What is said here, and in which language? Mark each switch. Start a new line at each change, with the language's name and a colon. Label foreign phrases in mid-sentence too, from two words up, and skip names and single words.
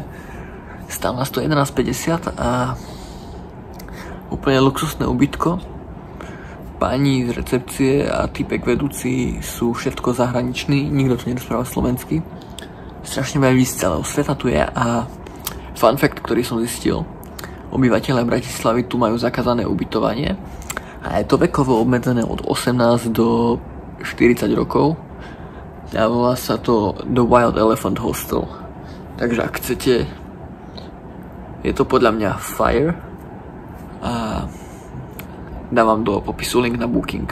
Slovak: Stál nás to 11,50 a úplne luxusné ubytko. Pani z recepcie a týpek vedúci sú všetko zahraniční, nikto tu nerozpráva slovensky. Strašne veľa ľudí z celého sveta tu je a
English: fun fact,
Slovak: ktorý som zistil, obyvateľe Bratislavy tu majú zakázané ubytovanie a je to vekovo obmedzené od 18 do 40 rokov a volá sa to The Wild Elephant Hostel. Takže ak chcete, je to podľa mňa fire a dávam do popisu link na Booking.